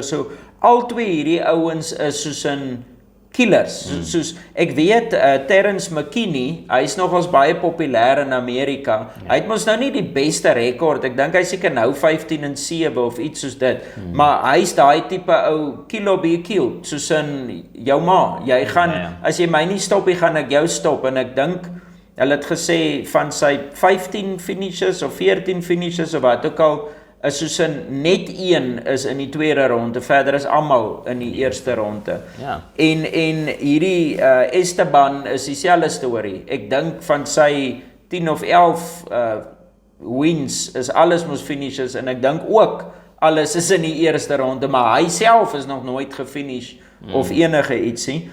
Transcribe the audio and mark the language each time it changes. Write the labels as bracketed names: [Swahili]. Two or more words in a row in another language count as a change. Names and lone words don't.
[Afrikaans] So al twee hierdie ouens is soos 'n killers. Soos ek weet Terence McKinney, hy is nogals baie populêr in Amerika. Hy het mos nou nie die beste rekord. Ek dink hy seker nou 15-7 of iets soos dit. Maar hy's daai tipe ou [English] kill or be killed, [Afrikaans] soos in jou ma. Jy gaan as jy my nie stop nie, gaan ek jou stop en ek dink hulle het gesê van sy 15 finishes of 14 finishes of wat ook al is soos in net een is in die tweede ronde, verder is almal in die eerste ronde. En hierdie Esteban is dieselfde storie. Ek dink van sy 10 of 11 wins is alles mos finishes en ek dink ook alles is in die eerste ronde, maar hy self is nog nooit gefinish of enige ietsie.